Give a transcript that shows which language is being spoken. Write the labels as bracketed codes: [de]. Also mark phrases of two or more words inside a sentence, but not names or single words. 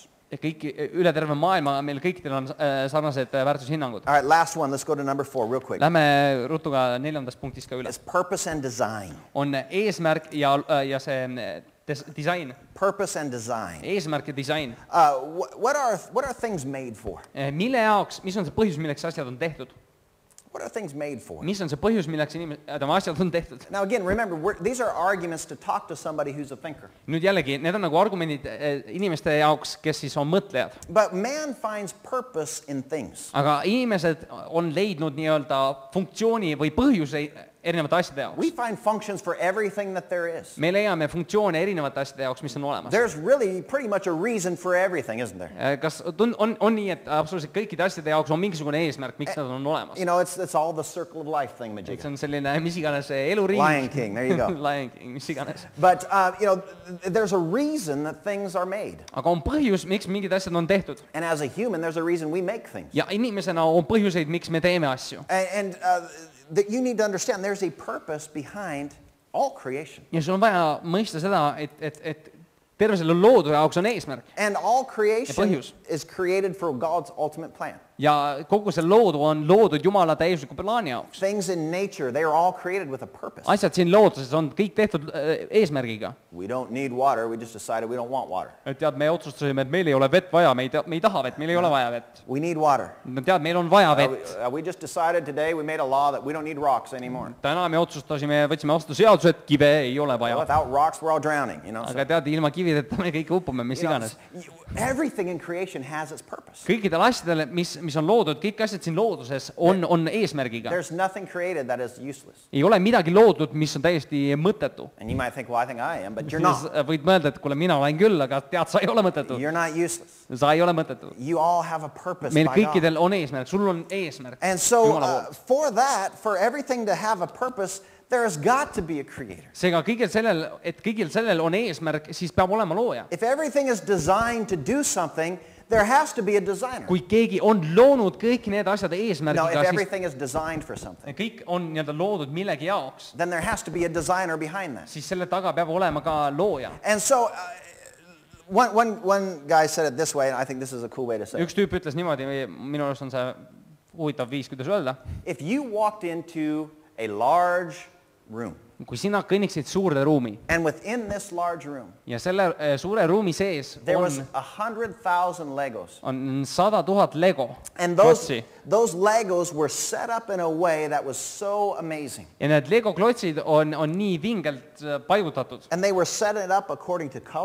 [et] Ja kõik üle terve maailma meil kõikidel on sarnased väärtushinnangud. [en] All right, last one. Let's go to number 4 real quick. [et] Lähme rutuga 4. punktist ka üle. [en] It's purpose and design. [et] On eesmärk ja see disain. [en] Purpose and design. [et] Eesmärk ja disain. [en] What are things made for? [et] Mille jaoks, mis on see põhjus, milleks asjad on tehtud? [en] What are things made for? [et] Mis on see põhjus, milleks asjad on tehtud? [en] Now again, remember, these are arguments to talk to somebody who's a thinker. [et] Nüüd jällegi, need on nagu argumendid inimeste jaoks, kes siis on mõtlejad. [en] But man finds purpose in things. [et] Aga inimesed on leidnud nii-öelda funktsiooni või põhjuse erinevate asjade jaoks. [en] We find functions for everything that there is. [et] Me leiame funktsioone erinevate asjade jaoks, mis on olemas. [en] There's really pretty much a reason for everything, isn't there? [et] Kas on nii, et absoluutselt kõikide asjade jaoks on mingisugune eesmärk, miks nad on olemas? [en] You know, it's all the circle of life thing, [et] See on selline, mis iganes eluriing. [en] Lion King, there you go. [et] Lion King, mis iganes. [en] But, you know, there's a reason that things are made. [et] Aga on põhjus, miks mingid asjad on tehtud. [en] And as a human, there's a reason we make things. [et] Ja inimesena on põhjuseid, miks me teeme asju. [en] And that you need to understand there's a purpose behind all creation. [et] Ja sul on vaja mõista seda, et terve selle loodu jaoks on eesmärk. [en] And all creation [et] põhjus. [en] is created for God's ultimate plan. [et] ja kogu see loodu on loodud Jumala täiusliku plaani jaoks. [en] Things in nature, they are all created with a purpose. [et] Asjad siin looduses on kõik tehtud eesmärgiga. [en] We don't need water, we just decided we don't want water. [et] Et tead, me otsustasime, et meil ei ole vett vaja, me ei taha vett, meil ei ole vaja vett. [en] We need water. [et] Tead, meil on vaja vett. [en] We just decided today, we made a law that we don't need rocks anymore. [et] Täna me otsustasime, võtsime vastu seaduse, et kive ei ole vaja. [en] Without rocks, we're all drowning, you know. [et] Aga tead, ilma kivideta me kõik upume, mis iganes. [en] Everything in creation has its purpose. [et] Kõikidel asjadel, mis on loodud, kõik asjad siin looduses on eesmärgiga. [en] There's nothing created that is useless. [et] Ei ole midagi loodud, mis on täiesti mõttetu. [en] And you might think, well, I think I am, but you're not. [et] Võid mõelda, et kuule, mina olen küll, aga tead, sa ei ole mõttetu. [en] You're not useless. [et] Sa ei ole mõttetu. [en] You all have a purpose [et] Meil [en] by God. [et] kõikidel on eesmärk, sul on eesmärk. [en] And so for that, for everything to have a purpose, there has got to be a creator. [et] Seega kõigil sellel on eesmärk, siis peab olema looja. [en] If everything is designed to do something, there has to be a designer. [et] Kui keegi on loonud kõik need asjad [en] No, if [et] eesmärgiga, siis [en] everything is designed for something, [et] kõik on nii-öelda loodud millegi jaoks, [en] then there has to be a designer behind that. [et] siis selle taga peab olema ka looja. [en] And so one guy said it this way, and I think this is a cool way to say it. [et] Üks tüüp ütles niimoodi, minu arust on see huvitav viis, kuidas öelda. [en] If you walked into a large room, [et] Kui sina kõnniksid suurde ruumi [en] and within this large room, [et] ja selle suure ruumi sees [en] there was 100,000 Legos. [et] on 100,000 Lego [en] And [et] klotsi. [en] those Legos were set up in a way that was so amazing. [et] Ja need Lego klotsid on nii vingelt paigutatud. [en] And they were set it up according to color.